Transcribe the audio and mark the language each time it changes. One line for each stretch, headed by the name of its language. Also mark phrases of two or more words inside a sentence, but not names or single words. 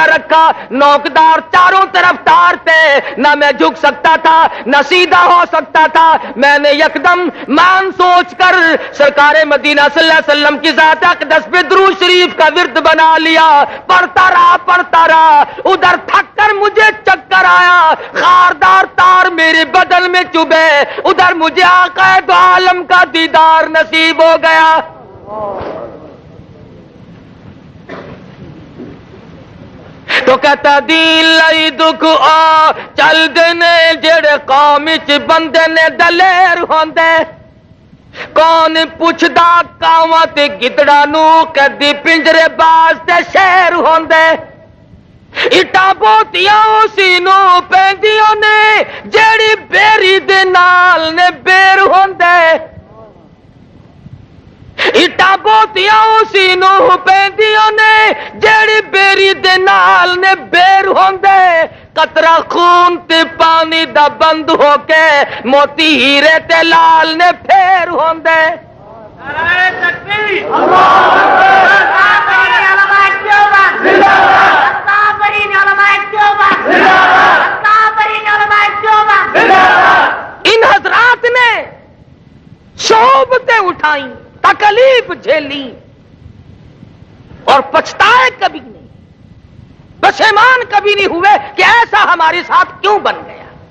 Urdu: رکھا نوکدار چاروں طرف تار تھے نہ میں جھک سکتا تھا نہ سیدھا ہو سکتا تھا میں نے یکدم مان سوچ کر سرکار مدینہ صلی اللہ علیہ وسلم کی ذات اقدس پہ درود شریف کا ورد بنا لیا پڑھتا رہا ادھر تھک کر مجھے چکر آیا خاردار تار میرے بدن میں چبھے ادھر مجھے آقا دو عالم کا دیدار نصیب ہو گیا
Punjabi: تو کہتا دین لئی دکھ آ چل دینے جڑے قوم وچ بندے نے دلیر ہوندے کون پوچھدا کاواں تے گدڑاں نو کدی پنجرے باز تے شیر ہوندے اٹا بوتیاں اسی نو پیندیاں نے جیڑی بیری دے نال نے بیر ہوندے اٹا بوتیاں اسی نو پیندیاں نے جیڑی بیری دے نال نے بیر ہوندے قطرہ خون تے پانی دا بند ہو کے موتی ہیرے تے لال نے پھیر ہوندے نعرہ تکبیر
Urdu: ان حضرات نے صحبتیں اٹھائیں تکلیف جھیلی اور پچھتائے کبھی نہیں پشیمان کبھی نہیں ہوئے کہ ایسا ہمارے ساتھ کیوں بن گیا